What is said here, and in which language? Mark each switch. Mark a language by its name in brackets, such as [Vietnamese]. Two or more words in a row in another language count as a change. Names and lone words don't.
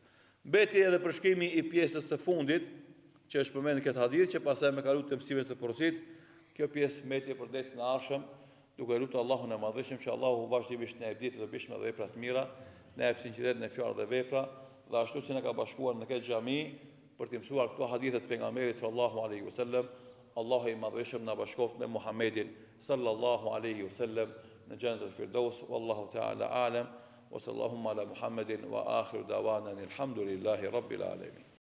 [Albanian] Mbeti edhe përshkrimi i pjesës të fundit, që është përmendur këtë hadith, që pastaj me kalu të mësimeve të porosit, kjo pjesë mbeti për desin e ardhshëm, duke lutur Allahun e Madhëshëm që Allahu vazhdimisht na e ditë të bishme dhe vepra të mira, na e sinqeritet në fjalë dhe vepra, dhe ashtu si na ka bashkuar në këtë xhami për të mësuar këto hadithe të pejgamberit [Arabic] صلى الله عليه وسلم. [Albanian] Allahu i Madhëshëm na bashkoft me Muhammedin [Arabic] صلى الله عليه وسلم [Albanian] në xhennetul firdaus. [Arabic] والله تعالى أعلم وصلى الله على محمد وآخر دعوانا الحمد لله رب العالمين.